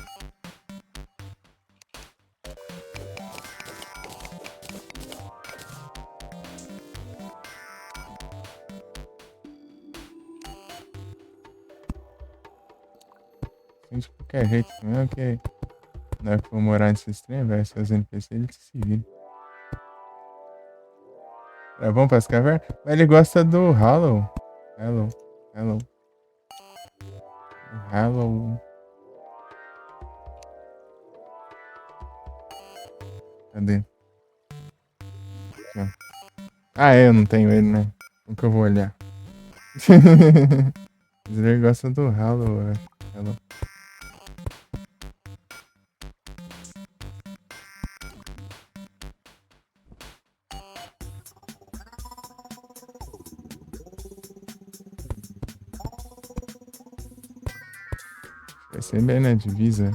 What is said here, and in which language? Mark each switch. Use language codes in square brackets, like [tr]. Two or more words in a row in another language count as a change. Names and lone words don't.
[pt] De qualquer jeito, mesmo que na hora que for morar nesse trem, vai ser os NPC, eles se viram. É bom para as cavernas? Mas ele gosta do Hollow. [en] Hello. Hello. [pt] Hello. Cadê? Aqui, ó. Ah, é, eu não tenho ele, né? Como que eu vou olhar? Mas ele gosta do Hollow, eu acho. Hello. Vai ser bem na divisa.